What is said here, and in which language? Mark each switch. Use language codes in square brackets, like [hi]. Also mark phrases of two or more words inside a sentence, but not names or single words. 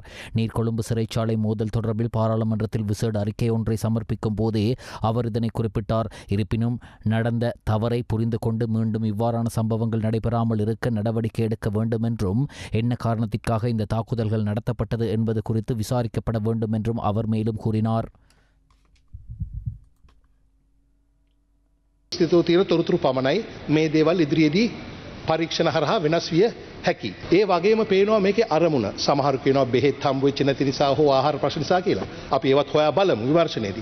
[ta] நீர்கொழும்பு சிறைச்சாலை மோதல் தொடர்பில் பாராளுமன்றத்தில் விசேட அறிக்கை ஒன்றை சமர்ப்பிக்கும் போதே அவர் இதனை குறிப்பிட்டார். இருப்பினும் நடந்த தவறை புரிந்து கொண்டு மீண்டும் இவ்வாறான சம்பவங்கள் நடைபெறாமல் இருக்க நடவடிக்கை எடுக்க வேண்டும் என்றும் என்ன காரணத்திற்காக இந்த தாக்குதல்கள் நடத்தப்பட்டது என்பது குறித்து விசாரிக்கப்பட வேண்டும் என்றும் அவர் மேலும் கூறினார். [si] තොරතුරු පමණයි මේ දේවල් ඉදිරියේදී පරීක්ෂණ හරහා වෙනස් විය හැකි. ඒ වගේම පේනවා මේකේ අරමුණ. සමහරු කියනවා බෙහෙත් හම්බ වෙච්ච නැති නිසා හෝ ආහාර ප්‍රශ්න නිසා කියලා. අපි ඒවත් හොයා බලමු විමර්ශනයේදී.